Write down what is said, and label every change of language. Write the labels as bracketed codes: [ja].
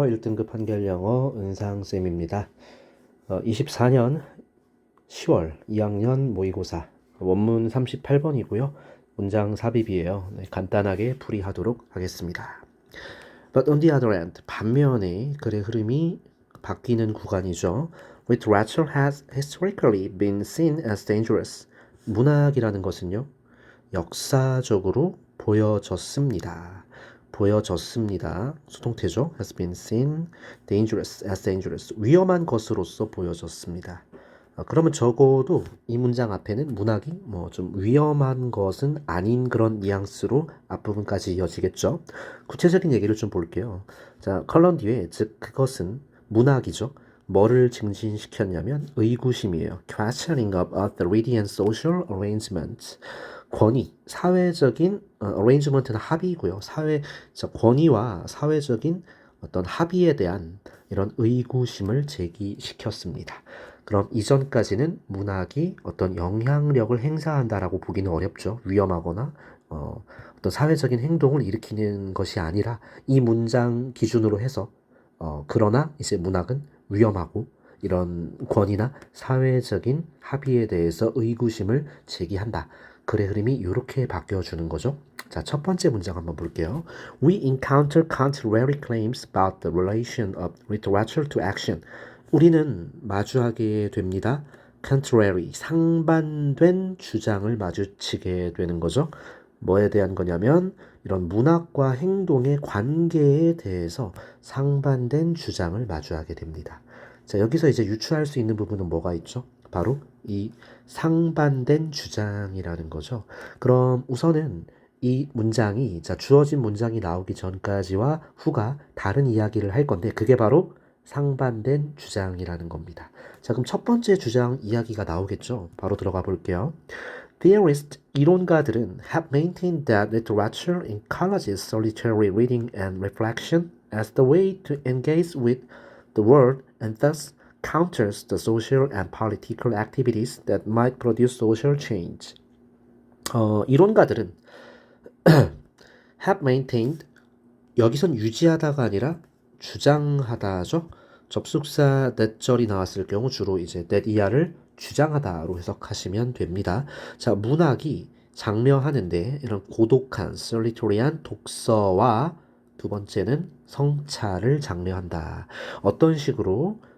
[ko] 1등급 한글영어 은상쌤입니다. 24년 10월 2학년 모의고사 원문 38번이고요. 문장 삽입이에요. 네, 간단하게 풀이하도록 하겠습니다. [en] But on the other hand, [ko] 반면에 글의 흐름이 바뀌는 구간이죠. [en] Literature has historically been seen as dangerous. [ko] 문학이라는 것은요, 역사적으로 보여졌습니다. 보여졌습니다. 수동태죠. [en] has been seen dangerous as dangerous. [ko] 위험한 것으로서 보여졌습니다. 그러면 적어도 이 문장 앞에는 문학이 뭐 좀 위험한 것은 아닌 그런 뉘앙스로 앞부분까지 이어지겠죠. 구체적인 얘기를 좀 볼게요. 자, 컬럼 뒤에 즉 그것은 문학이죠. 뭐를 증진시켰냐면 의구심이에요. [en] questioning of authority and social arrangement. [ko] 권위, 사회적인 arrangement는 합의이고요. 권위와 사회적인 어떤 합의에 대한 이런 의구심을 제기시켰습니다. 그럼 이전까지는 문학이 어떤 영향력을 행사한다라고 보기는 어렵죠. 위험하거나 어떤 사회적인 행동을 일으키는 것이 아니라 이 문장 기준으로 해서 그러나 이제 문학은 위험하고 이런 권위나 사회적인 합의에 대해서 의구심을 제기한다. 글의 흐름이 이렇게 바뀌어주는 거죠. 자, 첫 번째 문장 한번 볼게요. [en] We encounter contrary claims about the relation of literature to action. [ko] 우리는 마주하게 됩니다. contrary, 상반된 주장을 마주치게 되는 거죠. 뭐에 대한 거냐면 이런 문학과 행동의 관계에 대해서 상반된 주장을 마주하게 됩니다. 자, 여기서 이제 유추할 수 있는 부분은 뭐가 있죠? 바로 이 상반된 주장이라는 거죠. 그럼 우선은 이 문장이, 자, 주어진 문장이 나오기 전까지와 후가 다른 이야기를 할 건데 그게 바로 상반된 주장이라는 겁니다. 자, 그럼 첫 번째 주장 이야기가 나오겠죠. 바로 들어가 볼게요. [en] Theorists, [ko] 이론가들은 [en] have maintained that literature encourages solitary reading and reflection as the way to engage with the world and thus counters the social and political activities that might produce social change. [ko] 이론가들은 [en] have maintained, [ko] 여기선 유지하다가 아니라 주장하다죠. 접속사 that절이 나왔을 경우 주로 이제 that 이하를 주장하다로 해석하시면 됩니다. 자, 문학이 장려하는데 이런 고독한 solitary한 독서와 두 번째는 성찰을 장려한다. 어떤 식으로?